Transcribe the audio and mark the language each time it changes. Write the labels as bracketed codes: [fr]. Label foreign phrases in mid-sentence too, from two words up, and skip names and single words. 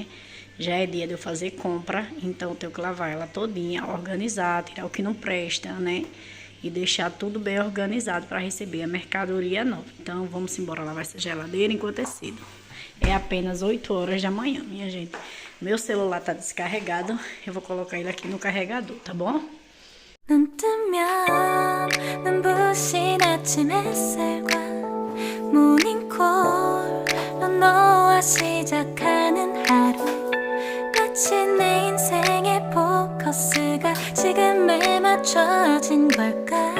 [pt] Já é dia de eu fazer compra, então eu tenho que lavar ela todinha, organizar, tirar o que não presta, né? E deixar tudo bem organizado para receber a mercadoria nova. Então vamos embora lavar essa geladeira enquanto é cedo. É apenas 8 horas da manhã, minha gente. Meu celular tá descarregado, eu vou colocar ele aqui no carregador, tá bom? [ko] 눈 뜨면 눈부신 아침 햇살과 모닝콜로 너와 시작하는 하루 마치 내 인생의 포커스가 지금에 맞춰진 걸까